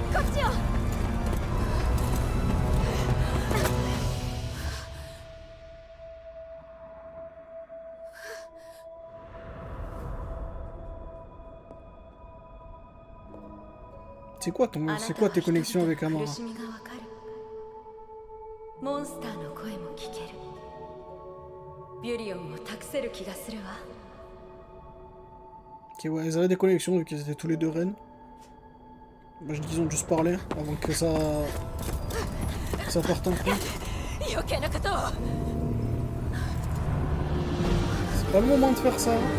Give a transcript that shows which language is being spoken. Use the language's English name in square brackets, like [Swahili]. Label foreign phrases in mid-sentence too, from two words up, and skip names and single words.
[French] C'est quoi tes connexions avec Amara? [Japanese] モンスターの声も聞ける。ビュリオンを託せる気がするわ。 [French] Ok, ouais, ils avaient des connexions vu qu'ils étaient tous les deux reines. Moi je dis qu'ils ont dû se parler avant que ça parte en couille. C'est pas le moment de faire ça.